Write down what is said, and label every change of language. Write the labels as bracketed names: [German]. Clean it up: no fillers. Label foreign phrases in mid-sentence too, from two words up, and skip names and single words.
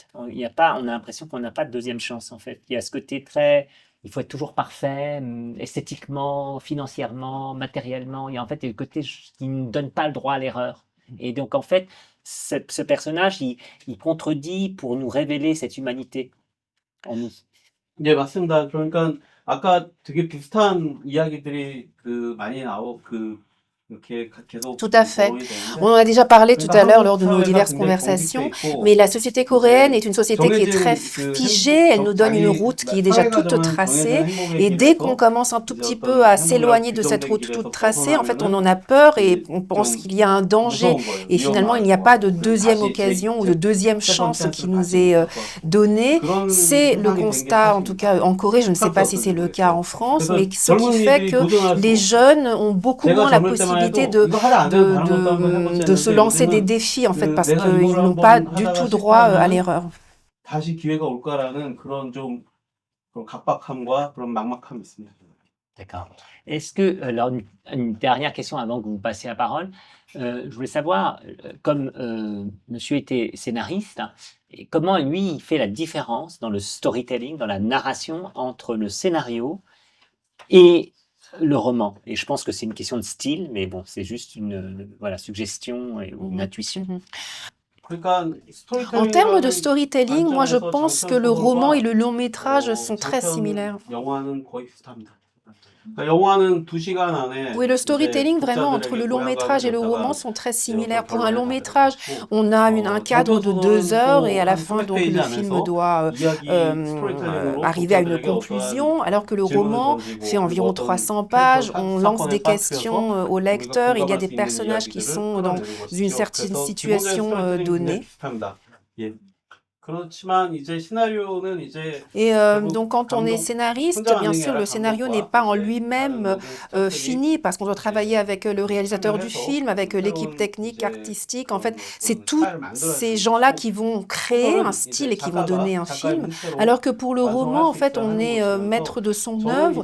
[French] On a l'impression qu'on n'a pas de deuxième chance, en fait. Il y a ce côté très... Il faut être toujours parfait, esthétiquement, financièrement, matériellement. Et en fait, il y a le côté qui ne donne pas le droit à l'erreur. Et donc, en fait, ce personnage, il contredit pour nous révéler cette humanité en nous. [Korean] 네, 맞습니다. 그러니까 아까 되게 비슷한 이야기들이 많이 이렇게 계속 [French] Tout à fait. [Korean] 거론이 되는데, [French] On en a déjà parlé tout à l'heure lors de nos [Korean] 사회가 [French] diverses [Korean] 굉장히 [French] conversations, [Korean] 공식돼 있고, [French] mais la société coréenne est une société qui est [Korean] 정해진 [French] très [Korean] 그 [French] figée, elle nous donne une route qui est déjà [Korean] 사회가 [French] toute [Korean] 정한 [French] tracée, [Korean] 정해진 행복의 [French] et dès [Korean] 길에서 [French] qu'on commence un tout [Korean] 이제 [French] petit [Korean] 어떤 [French] peu à [Korean] 행복이랑 [French] s'éloigner de cette [Korean] 규정된 [French] route [Korean] 길에서 [French] toute tracée, en fait on en [Korean] 벗어나면은 [French] a peur et [Korean] 이제 [French] on pense [Korean] 좀 [French] qu'il y a un danger, [Korean] 무서운 거예요. [French] et finalement il n'y a [Korean] 위험한 [French] pas de [Korean] 거예요. [French] deuxième [Korean] 다시 [French] occasion ou de deuxième second chance chance qui [Korean] 를 [French] nous [Korean] 다시 [French] est [Korean] 줄 것 같아요. [French] donnée. [Korean] 그런 [French] C'est le [Korean] 세상이 된 게 [French] constat, en tout [Korean] 사실입니다. [French] cas en Corée, je ne sais pas si c'est le cas en France, [Korean] 그래서 [French] mais ce qui fait [Korean] 젊은이들이 [French] que [Korean] 도전할 [French] les [Korean] 수 [French] jeunes ont beaucoup [Korean] 제가 [French] moins la [Korean] 젊을 때만 [French] possibilité [Korean] 해도 이거 하다 안 되면 다른 것도 한번 [French] de se [Korean] 해보자 [French] lancer des [Korean] 했는데 [French] défis, en fait, [Korean] 그 [French] parce [Korean] 내가 [French] qu'ils [Korean] 이거를 [French] n'ont pas [Korean] 한번 [French] du [Korean] 하다가 [French] tout droit à [Korean] 실패하면은 [French] l'erreur. [Korean] 다시 기회가 올까라는 그런 좀 그런 각박함과 그런 막막함이 있습니다. [French] D'accord. Est-ce que, alors, une dernière question avant que vous passiez la parole. Je voulais savoir, comme monsieur était scénariste, et comment lui, il fait la différence dans le storytelling, dans la narration, entre le scénario et le roman. Et je pense que c'est une question de style, mais bon, c'est juste une voilà, suggestion ou une intuition. [Korean] 그러니까 [French] En termes de [Korean] 스토리텔링이라는 [French] storytelling, moi je [Korean] 관점에서 [French] pense que le roman et le long métrage sont très [Korean] 장편 [French] similaires. [Korean] 영화는 거의 비슷합니다. 그러니까 영화는 2시간 안에 [French] Oui, le [Korean] 이제 [French] storytelling vraiment entre [Korean] 독자들에게 [French] le long [Korean] 고향 [French] métrage et le [Korean] 가서 [French] roman [Korean] 갖다가 [French] sont très [Korean] 이제 [French] similaires. [Korean] 어떤 [French] Pour un long [Korean] 결론을 [French] métrage, [Korean] 가져가고, [French] on a un cadre de 2 heures et à la fin, donc, le film doit arriver à une conclusion, alors que le roman fait environ 300 pages. On lance des questions au lecteur. Il y a des personnages qui sont dans une certaine situation donnée. [Korean] 그렇지만 이제 시나리오는 이제 [French] Et donc, quand on est scénariste, bien sûr, le scénario n'est pas en lui-même fini parce qu'on doit travailler avec le réalisateur du film, avec l'équipe technique, artistique. En fait, c'est tous ces gens-là qui vont créer un style et qui vont donner un film. Alors que pour le roman, en fait, on est maître de son œuvre.